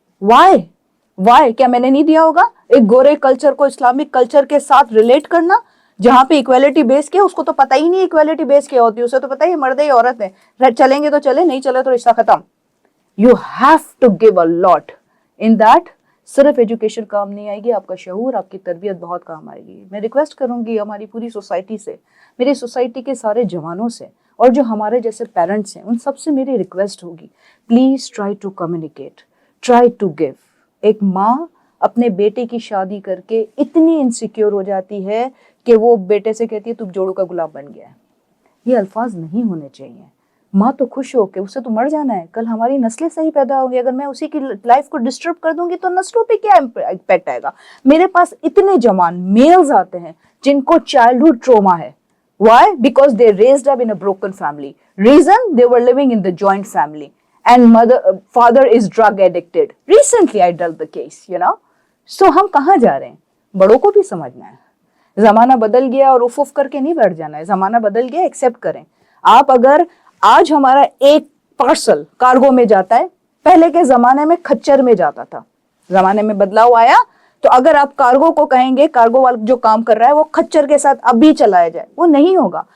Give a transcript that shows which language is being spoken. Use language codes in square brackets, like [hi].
[ur] why کیا میں نے نہیں دیا ہوگا ایک گورے کلچر کو اسلامک کلچر کے ساتھ ریلیٹ کرنا, جہاں پہ ایکویلٹی بیس کیا. اس کو تو پتہ ہی نہیں ایکویلٹی بیس کیا ہوتی ہے, اسے تو پتہ ہی مرد ہے عورت ہے, چلیں گے تو چلے, نہیں چلے تو رشتہ ختم. [en] You have to give a lot in that. [ur] صرف ایجوکیشن کام نہیں آئے گی, آپ کا شعور, آپ کی تربیت بہت کام آئے گی. میں ریکویسٹ کروں گی ہماری پوری سوسائٹی سے, میری سوسائٹی کے سارے جوانوں سے, اور جو ہمارے جیسے پیرنٹس ہیں ان سب سے میری ریکویسٹ ہوگی, [en] Please try to communicate, try to give. [ur] ایک ماں اپنے بیٹے کی شادی کر کے اتنی انسیکیور ہو جاتی ہے کہ وہ بیٹے سے کہتی ہے تو جوڑوں کا گلاب بن گیا ہے. یہ الفاظ نہیں ہونے چاہیے. ماں تو خوش ہو کہ اسے تو مر جانا ہے, کل ہماری نسلیں صحیح پیدا ہوگی, اگر میں اسی کی لائف کو ڈسٹرب کر دوں گی تو نسلوں پہ کیا امپیکٹ آئے گا. میرے پاس اتنے جوان میلز آتے ہیں جن کو چائلڈہڈ ٹروما ہے. [en] Why? Because they raised up in a broken family. Reason? They were living in the joint family. And father is drug addicted. Recently I dealt the case, you know. [ur] So ہم کہاں جا رہے ہیں؟ بڑوں کو بھی سمجھنا ہے. زمانہ بدل گیا اور اف کر کے نہیں بیٹھ جانا ہے. زمانہ بدل گیا, ایکسیپٹ کریں. آپ اگر آج ہمارا ایک پارسل کارگو میں جاتا ہے, پہلے کے زمانے میں کھچر میں جاتا تھا. زمانے میں بدلاؤ آیا, تو اگر آپ کارگو کو کہیں گے, کارگو والا جو کام کر رہا ہے وہ کھچر کے ساتھ ابھی چلایا جائے, وہ نہیں ہوگا.